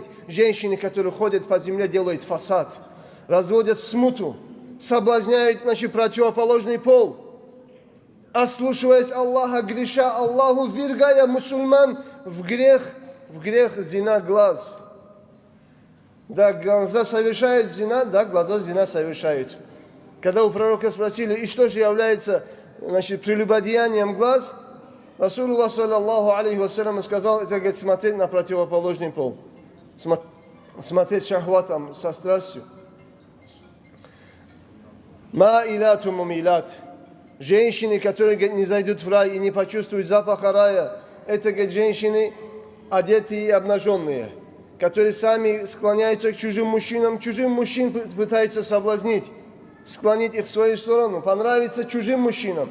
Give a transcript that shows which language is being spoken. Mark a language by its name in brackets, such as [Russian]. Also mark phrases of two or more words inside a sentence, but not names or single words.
[Russian] Женщины, которые ходят по земле, делают фасад, разводят смуту, соблазняют, значит, противоположный пол, ослушиваясь Аллаха, греша Аллаху, ввергая мусульман в грех зина глаз. Да, глаза совершают зина, да, глаза зина совершают. Когда у пророка спросили: и что же является, значит, прелюбодеянием глаз, [Arabic] رسول الله صلى الله عليه وسلم [Russian] сказал: это, говорит, смотреть на противоположный пол, смотреть шахватом, со страстью. [Arabic] مائلات مميلات. [Russian] Женщины, которые, говорит, не зайдут в рай и не почувствуют запаха рая, это, говорит, женщины одетые и обнаженные, которые сами склоняются к чужим мужчинам пытаются соблазнить, склонить их в свою сторону, понравиться чужим мужчинам.